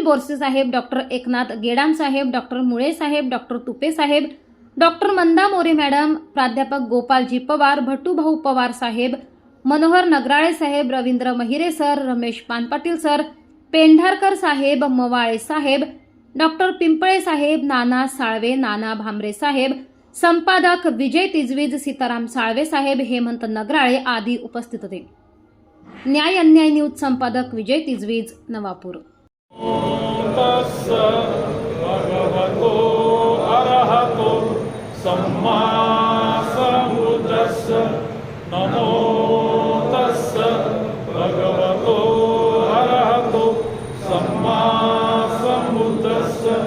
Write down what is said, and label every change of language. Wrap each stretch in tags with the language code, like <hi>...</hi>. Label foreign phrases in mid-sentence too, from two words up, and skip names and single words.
<mr>बोरसे साहेब, डॉक्टर एकनाथ गेडाम साहेब, डॉक्टर मुळे साहेब, डॉक्टर तुपे साहेब, डॉक्टर मंदा मोरे मॅडम, प्राध्यापक गोपालजी पवार, भट्टूभाऊ पवार साहेब, मनोहर नगराळे साहेब, रवींद्र महिरे सर, रमेश पानपाटील सर, पेंढारकर साहेब, मवाळे साहेब, डॉक्टर पिंपळे साहेब, नाना साळवे, नाना भामरे साहेब, संपादक विजय तिजवीज, सीताराम साळवे साहेब, हेमंत नगराळे आदी उपस्थित होते। न्याय अन्याय न्यूज संपादक विजय तिजवीज, नवापूर।</mr> <pi>सम्मा सम्बुद्धस्स नमो तस्स भगवतो अरहतो सम्मा सम्बुद्धस्स</pi>